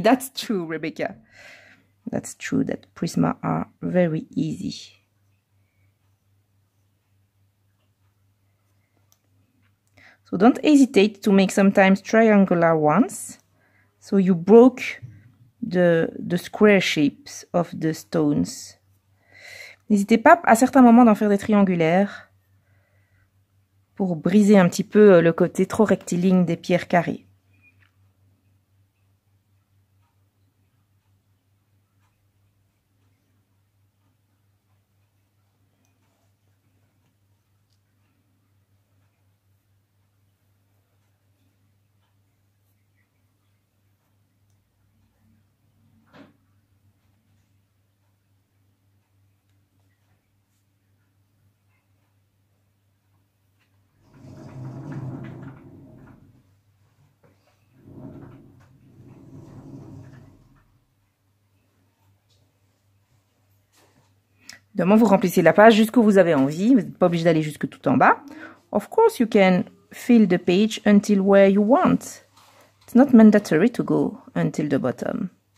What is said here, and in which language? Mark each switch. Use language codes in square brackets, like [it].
[en] That's true, Rebecca. That's true that Prisma are very easy. So don't hesitate to make sometimes triangular ones. So you broke the square shapes of the stones. [fr] N'hésitez pas à certains moments d'en faire des triangulaires pour briser un petit peu le côté trop rectiligne des pierres carrées. Évidemment, vous remplissez la page jusqu'où vous avez envie. Vous n'êtes pas obligé d'aller jusque tout en bas. [en] Of course, you can fill the page until where you want. It's not mandatory to go until the bottom.